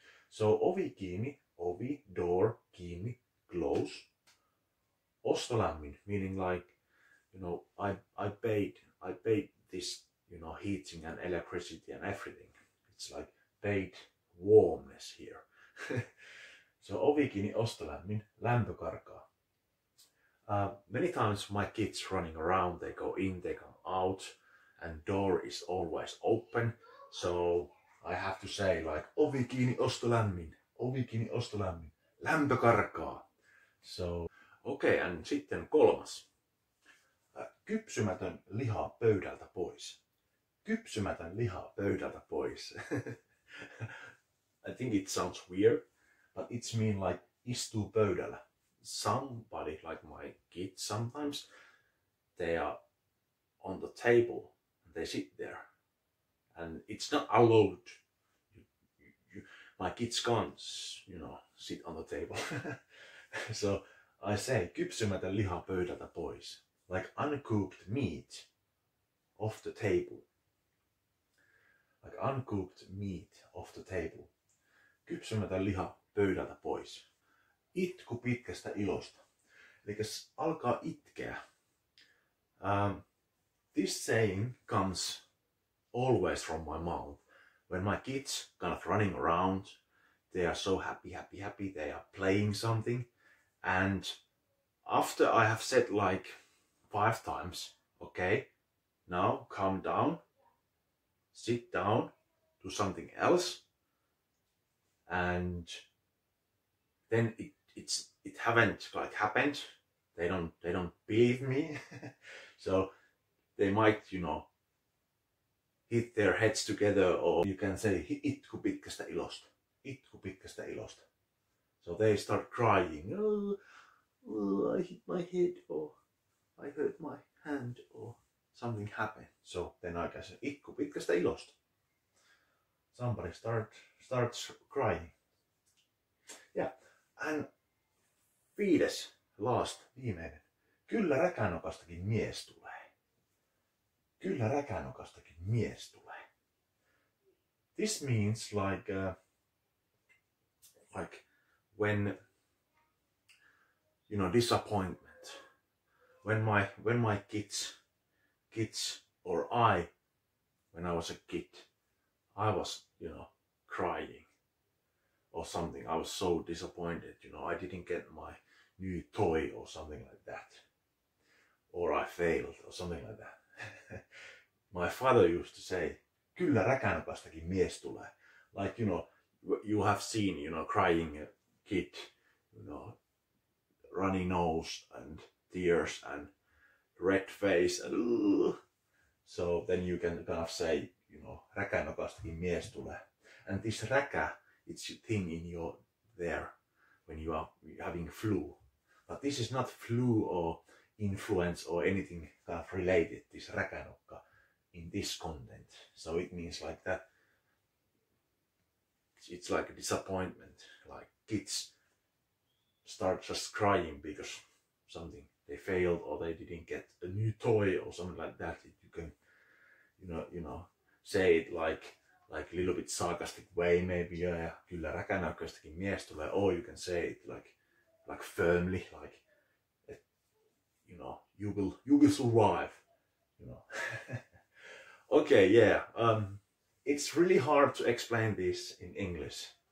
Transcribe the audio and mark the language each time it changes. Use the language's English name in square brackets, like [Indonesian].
[Finnish] So ovi kiinni, ovi, [English] door, [Finnish] kiinni, [English] close. Ostolämmin, meaning like, I paid this, heating and electricity and everything. It's like paid warmness here. [Finnish] So ovi kiinni, ostolämmin, lämpö karkaa. [English] Many times my kids running around, they go in, they come out, and door is always open. So I have to say like [Finnish] ovi kiinni, ostolämmin, ovi kiinni, ostolämmin, lämpö karkaa. [English] So okay, and [Finnish] sitten kolmas. Kypsymätön liha pöydältä pois. Kypsymätön liha pöydältä pois. [English] I think it sounds weird, but it's mean like [Finnish] istuu pöydällä. [English] Somebody, like my kids sometimes, they are on the table, they sit there, and it's not allowed. My kids can't, sit on the table. So I say, [Finnish] kypsymätön liha pöydältä pois. [English] Like uncooked meat off the table. Like uncooked meat off the table. [Finnish] Kypsymätön liha pöydältä pois. Itku pitkästä ilosta. Eli alkaa itkeä. [English] This saying comes always from my mouth. When my kids kind of running around, they are so happy, they are playing something. And after I have said like 5 times, okay, now calm down, sit down, do something else, and then it haven't like happened. They don't believe me. So they might, hit their heads together, or you can say [Finnish] itku pitkästä ilosta. Itku pitkästä ilosta. [English] So they start crying. Oh, I hit my head, or I hurt my hand, or something happened. So then I can say [Finnish] itku pitkästä ilosta. [English] Somebody starts crying. Yeah. And [Finnish] viimeinen. Kyllä räkänokastakin mies tulee. Kyllä räkänokastakin mies tulee. [English] This means like when, you know, disappointment. When my kids or when I was a kid, I was, you know, crying or something. I was so disappointed, you know, I didn't get my new toy or something like that. Or I failed or something like that. My father used to say, [Finnish] kyllä räkänokastakin mies tulee. [English] Like, you know, you have seen, you know, crying kid, you know, runny nose and tears and red face and so then you can kind of say, you know, [Finnish] räkänokastakin mies tulee. [English] And this räkä, it's a thing in your there when you are having flu. But this is not flu or influence or anything kind of related, this räkänokka in this content. So it means like that. It's like a disappointment, like kids start just crying because something they failed or they didn't get a new toy or something like that. You can, you know, say it like a little bit sarcastic way, maybe. Yeah, [Finnish] kyllä räkänokastakin mies tulee. [English] Or you can say it like firmly, like, you know, you will survive, you know. Okay, yeah. It's really hard to explain this in English.